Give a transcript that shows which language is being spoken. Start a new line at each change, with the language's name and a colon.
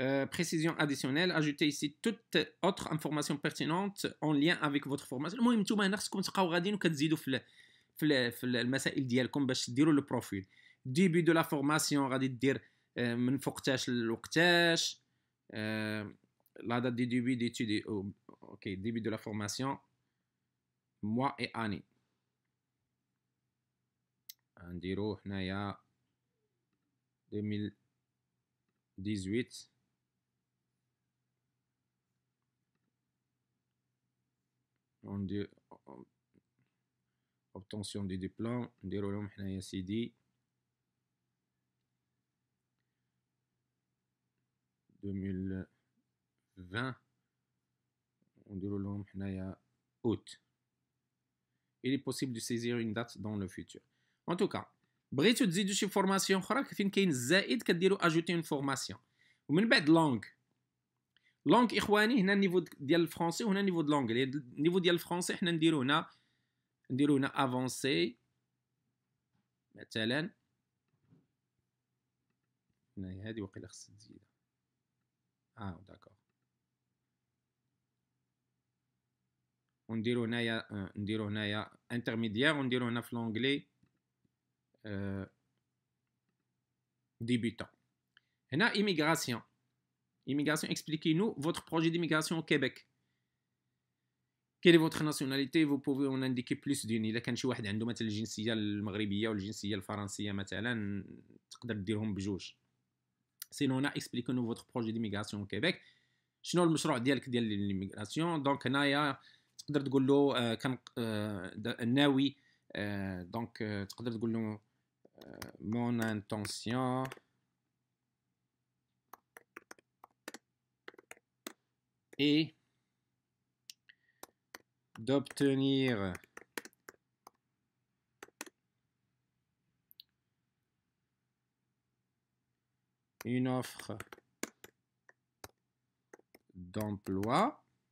French: Précision additionnelle, ajoutez ici toute autre information pertinente en lien avec votre formation.
Arabic: المهم نتوما هنا خصكم تبقاو غاديين وكتزيدوا في المسائل ديالكم باش ديروا لو بروفيل. ديبي دو لا فورماسيون غادي دير من فوقتاش لوقتاش.
French: لا دات دي ديبي ديتودي اوكي ديبي دو لا فورماسيون mois et année.
Arabic: نديرو هنايا 2018
French: on dit obtention du diplôme
Arabic: نديرو لهم حنايا سيدي 2020 نديرو لهم حنايا août.
French: Il est possible de saisir une date dans le futur. En tout cas,
Arabic: بغيتو تزيدوا شي فورماسيون اخرى فين كاين الزائد كديروا اجوتي اون فورماسيون. ومن بعد لونغ اخواني هنا النيفو ديال الفرونسي وهنا النيفو د لونغلي. النيفو ديال الفرونسي حنا نديرو هنا افونسي مثلا. هنا هذه وقيله خص تزيد داكور. ونديرو هنايا انترميديير ونديرو هنا في لونغلي débutant. هنا immigration.
French: Expliquez-nous votre projet d'immigration au Québec. Quelle est votre nationalité? Vous pouvez en indiquer plus d'une.
Arabic: إلا كان شي واحد عنده مثلا الجنسية المغربية ولا الجنسية الفرنسية مثلا تقدر ديرهم بجوج.
French: Sinon
Arabic: هنا
French: expliquez-nous votre projet d'immigration au Québec.
Arabic: شنو المشروع ديالك ديال ليميغراسيون؟ دونك هنايا تقدر تقول له كان ناوي دونك تقدر تقول له
French: mon intention est d'obtenir une offre d'emploi